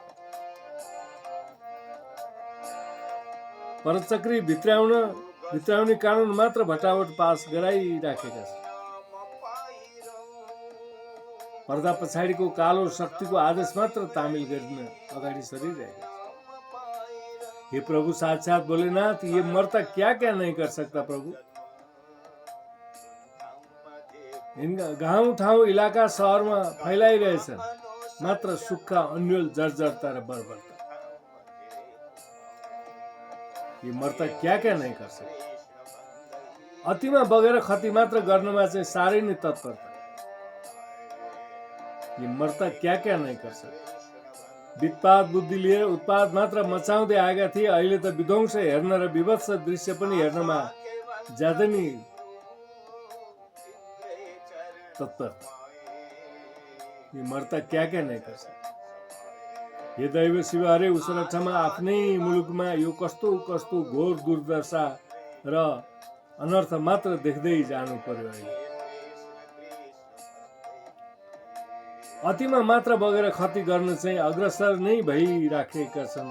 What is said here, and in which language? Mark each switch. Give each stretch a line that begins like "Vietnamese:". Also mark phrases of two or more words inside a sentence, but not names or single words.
Nepali: परचक्री भित्राउने कानुन मात्र भट्टाभट पास गराइराखेका छन्। पर्दा पछाडिको कालो शक्तिको आदेश मात्र तामिल गर्न अगाडि सरिरहेका छन्।
Hindi: हे प्रभु साक्षात भोलेनाथ, ये मर्ता क्या क्या नहीं कर सकता प्रभु।
Nepali: गाउँ ठाउँ इलाका सहरमा फैलाइरहेछन् मात्र सुख, अन्यल, जर्जरता र बर्बरता।
Hindi: ये मर्ता क्या क्या नहीं कर सकता।
Nepali: अतिमा बगेर खती मात्र गर्नमा चाहिँ साह्रै नै तत्परता।
Hindi: ये मर्ता क्या क्या नहीं कर सकता।
Nepali: वित्पात बुद्धि लिएर उत्पाद मात्र मचाउँदै आएका थिए, अहिले त विध्वंस हेर्न र विभत्स दृश्य पनि हेर्नमा ज्यादै नै तत्परता।
Hindi: ये मर्ता क्या क्या नहीं कर सकता।
Nepali: हे दैव शिव, हरे उसरठमा आफ्नै मुलुकमा यो कस्तो कस्तो घोर दुर्दशा र अनर्थ मात्र देख्दै जानु पर्यो। अहिले अतिमा मात्र बगेर खती गर्न चाहिँ अग्रसर नै भइराखेका छन्।